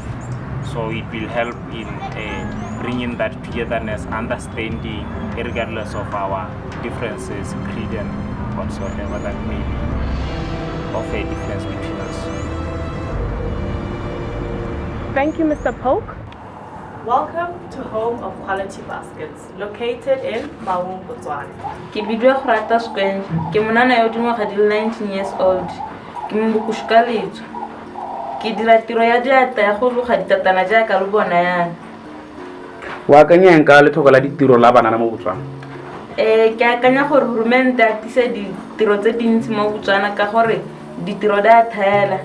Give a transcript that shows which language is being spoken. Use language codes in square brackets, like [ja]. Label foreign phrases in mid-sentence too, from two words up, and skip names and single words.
[en] So it will help in bringing that togetherness, understanding, regardless of our differences, creed and whatsoever that may be of a difference between us. Thank you, Mr. Polk. Welcome to Home of Quality Baskets, located in Maung, Botswana. [tn] Ke bidwa Grata Squen, ke monana yo dingwaga di le [en] 19 years old. [tn] Ke mbukushka letso. Ke dira tiro ya diatla ya go loga ditatana jaaka le bona yana. Wa akanya eng ka lethoko la ditiro la banana mo Botswana? Ke akanya gore government a tise ditiro tse dintsi mo Botswana ka gore ditiro di a tlhaela.